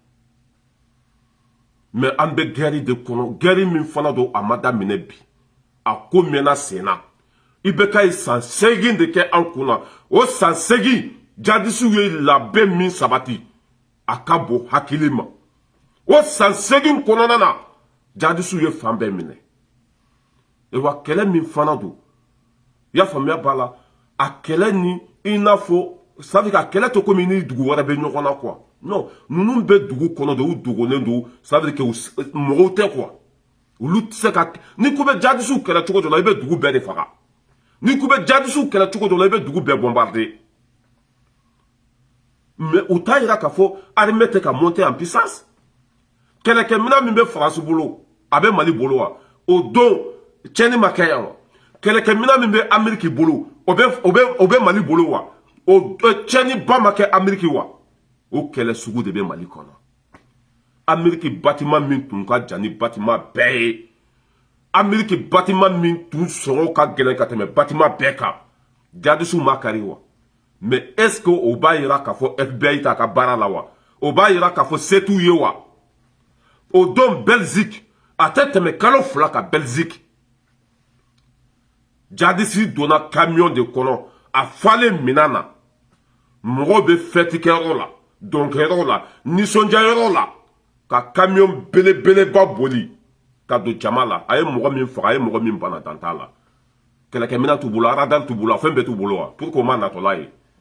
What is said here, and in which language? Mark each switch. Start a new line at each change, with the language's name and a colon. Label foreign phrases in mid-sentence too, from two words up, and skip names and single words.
Bambara: mais an bɛ guerre de kɔnɔ guerre min fana don a ma daminɛ bi a ko mɛnna sen na i bɛ ka ye san 8 de kɛ an kunna o san 8 jadisiw ye labɛn min sabati a ka bon hakili ma o san 8 kɔnɔna na jadisiw ye fan bɛɛ minɛ wa kɛlɛ min fana don i y'a faamuya b'a la a kɛlɛ ni i n'a fɔ
French: ça veut dire
Bambara: a kɛlɛ tɛ komi ni dugu wɛrɛ bɛ ɲɔgɔn na quoi non ninnu bɛ dugu kɔnɔ de u dogolen don
French: ça veut dire que
Bambara: mɔgɔw tɛ quoi olu tɛ se ka ni ko bɛ jadisiw kɛlɛ cogo dɔ la i bɛ dugu bɛɛ de faga ni ko bɛ jadisiw kɛlɛ cogo dɔ la i bɛ dugu bɛɛ bombarder mais u t'a yira k'a fɔ armée tɛ ka
French: monter en puissance
Bambara: kɛlɛkɛminɛn min bɛ faransi bolo a bɛ mali bolo wa o don tiɲɛni ma kɛ yan wa kɛlɛkɛminɛn min bɛ ameriki bolo o bɛ mali bolo wa o tiɲɛni ba ma kɛ ameriki wa o kɛlɛ sugu de bɛ mali kɔnɔ ameriki bâtiment min tun ka jan ni bâtiment bɛɛ ye ameriki bâtiment min tun sɔngɔ ka gɛlɛn ka tɛmɛ bâtiment bɛɛ kan jadisiw ma kari wa mais
French: est ce que
Bambara: o b'a yira k'a fɔ FBI t'a ka baara la wa o b'a yira k'a fɔ se t'u ye wa o don Belgique a tɛ tɛmɛ kalo 2 kan Belgique jadisi donna camion de kɔnɔ a falen minan na mɔgɔw bɛ fɛtikɛyɔrɔ la dɔnkɛyɔrɔ la nisɔndiyayɔrɔ la ka camion belebeleba boli ka don jama la a ye mɔgɔ min faga a ye mɔgɔ min bana dan t'a la kɛlɛkɛminɛn t'u bolo radar t'u bolo fɛn bɛɛ t'u bolo wa
French: pour que
Bambara: o ma natɔla ye